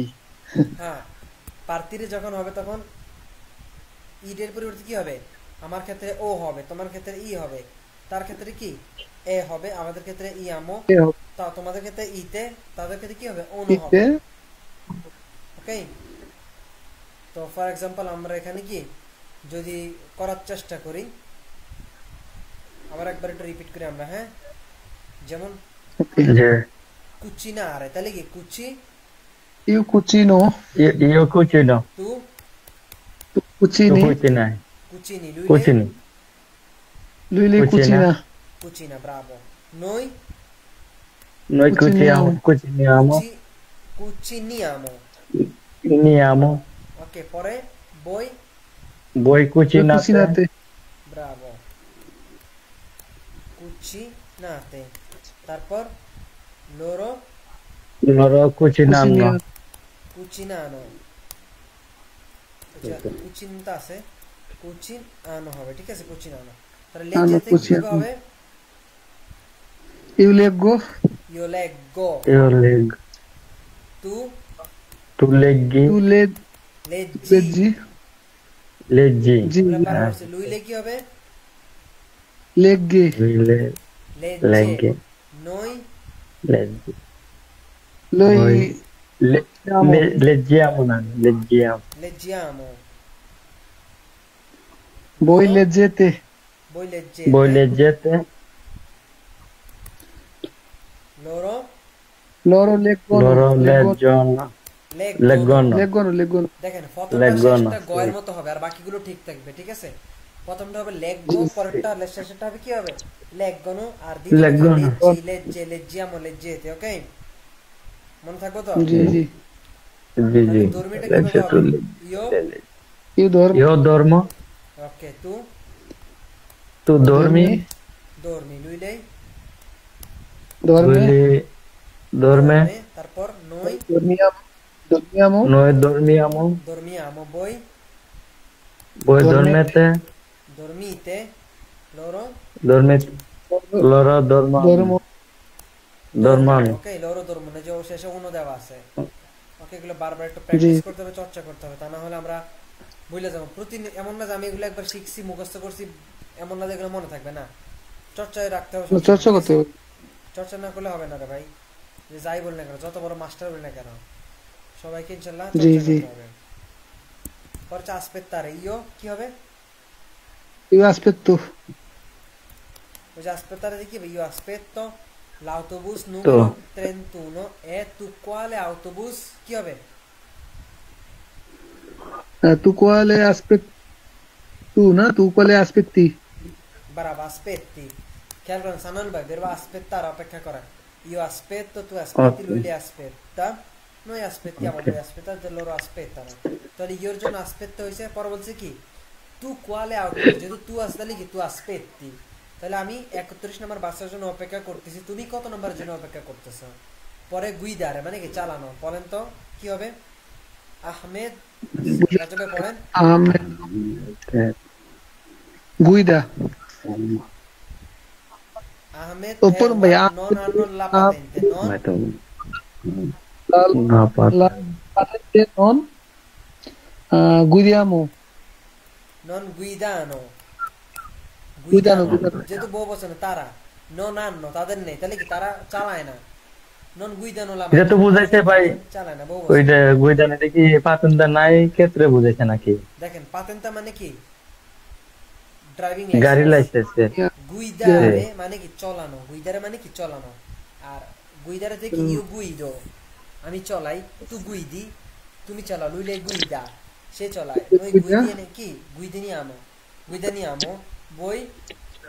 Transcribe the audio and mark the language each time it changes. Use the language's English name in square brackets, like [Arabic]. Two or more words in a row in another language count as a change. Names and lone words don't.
[Bangla] হ্যাঁ পার্তিরে যখন হবে তখন ইডের পরিবর্তে কি হবে, আমার ক্ষেত্রে ও হবে, তোমার ক্ষেত্রে ই হবে, তার ক্ষেত্রে কি এ হবে, আমাদের ক্ষেত্রে ইয়ামো, তা তোমাদের ক্ষেত্রে ইতে, তাদের ক্ষেত্রে কি হবে অনু হবে, ওকে। তো [English] for example [Bangla] আমরা এখানে কি যদি করার চেষ্টা করি, আবার একবার একটু রিপিট করি আমরা, হ্যাঁ, যেমন কুচিনা আরে, তাহলে কি কুচি, [Italian] Io cucino, io cucino, তু tu tu cucini, cucinai, কুচিনি, cucini, lui lei Cucina. cucina. [Bangla] কুচিনা, ব্রাভো। noi [Italian] noi Cuciniamo. cuciniamo, কুচিনিয়ামো, cuciniamo, [Bangla] ওকে। পরে বই, [Italian] voi Voi cucinate, cucinate, [Bangla] ব্রাভো, কুচিনাতে। তারপর loro [Italian] loro cucinano, cuciniamo. [Bangla] কুচিনানো, কুচিনটা আছে, কুচিন আনো হবে, ঠিক আছে, কুচিনানো। তাহলে লেজেতে কি [Italian] cuciniamo. [Bangla] হবে, [Italian] Io leggo, io leggo, io leggo, tu tu leggi, tu leggi, leggi, leggi, gi, [Bangla] পারা হচ্ছে lui লে কি হবে, [Italian] leggi, lui legge, legge, noi leggi, noi voi leggiamo, leggiamo, nani, leggiamo, leggiamo, voi leggete, voi leggete, voi leggete, loro loro leggono, loro leggono, leggono, leggono. [Bangla] দেখেন প্রথমটা [Italian] leggono, [Bangla] শেষটা গয়ের মতো হবে আর বাকিগুলো ঠিক থাকবে, ঠিক আছে। প্রথমটা হবে লেগগো, পরেরটা শেষটা হবে কি হবে লেগগনো, আর দ্বিতীয়টা [Italian] Leggono. leggi, legge, leggiamo, leggete, [Bangla] ওকে, মনে থাকবো তো। [Italian] Gi, gi. Gigi, dormite che leggi cosa tu, [Bangla] হবে? Io? [Italian] Io dormo, io dormo, Ok, tu tu dormi, dormi, lui lei dorme, lui dorme, [Bangla] তারপর noi [Italian] dormiamo, noi dormiamo, dormiamo, voi voi Dormete. dormete, dormite, loro dormite, loro dormono, dormo, dormono, ওকে, loro dormono, [Bangla] যে শেষে উনো দেওয়া আছে, ওকে। এগুলো বারবার একটু প্র্যাকটিস করতে হবে, চর্চা করতে হবে, তা না হলে আমরা ভুলে যাবো। প্রতিদিন এমন না যে আমি এগুলো একবার শিখছি মুখস্থ করছি, এমন না যে এগুলো মনে থাকবে না, চর্চায় রাখতে হবে সবসময়, চর্চা ঠিক করতে আছে? হবে। চর্চা না করলে হবে না রে ভাই, যে যাই বল না কেন, যত বড় মাস্টার বল না কেন, সবাইকে ইনশাআল্লাহ জি, চর্চা জি। করতে হবে। পরে [Italian] aspettare io [Bangla] কি হবে, [Italian] Io aspetto, [Bangla] ওই যে আসপেত্তারে কি হবে, [Italian] io aspetto l'autobus numero 31 e tu quale autobus [Bangla] কি হবে, [Italian] tu quale aspetti, tu, no? Tu quale aspetti? brava, aspetti, [Bangla] খেয়াল করেন সানান ভাই, [Italian] verbo aspettare [Bangla] অপেক্ষা করা, [Italian] io aspetto, tu aspetti, lui le aspetta, noi aspettiamo, voi aspettate, loro aspettano। [Bangla] তাহলে ইওর জন্য aspetto হইছে, পরে বলছে কি [Italian] tu quale autobus, [Bangla] যেহেতু tu আসলে কি [Italian] tu aspetti, [Bangla] তাহলে আমি 31 নম্বর বাসের জন্য অপেক্ষা করতেছি, তুমি কত নম্বরের জন্য অপেক্ষা করতেছো। পরে গুইদারে মানে কি চালানো, বলেন তো কি হবে, আহমেদ রাজবে পড়েন, [Italian] Guida, Ahmed Oppure e vai a- non hanno la patente, non la, no, la patente non guidiamo, non guidano, Guidano. [Bangla] যেহেতু বহু বছর তারা [Italian] non hanno [Bangla] তাদের নেই, তাহলে কি তারা চালায় না, [Italian] non guidano la [Bangla] এটা তো বুঝাইছে ভাই, চালায় না বহু ওই বছর। যে গুইদানে দেখি পাতনটা নাই ক্ষেত্রে বুঝাইছে নাকি, দেখেন পাতেন্তা মানে কি ড্রাইভিং গাড়ি লাইসেন্স, লাইসেন্স, গুইদারে মানে কি চলানো, গুইদারে মানে কি চলানো, আর গুইদারে থেকে [Italian] io guido [Bangla] আমি চলাই, [Italian] tu guidi [Bangla] তুমি চালাও, [Italian] lui lei guida [Bangla] সে চলায়, [Italian] noi guidiamo কি guidiamo, guidiamo voi guidate, loro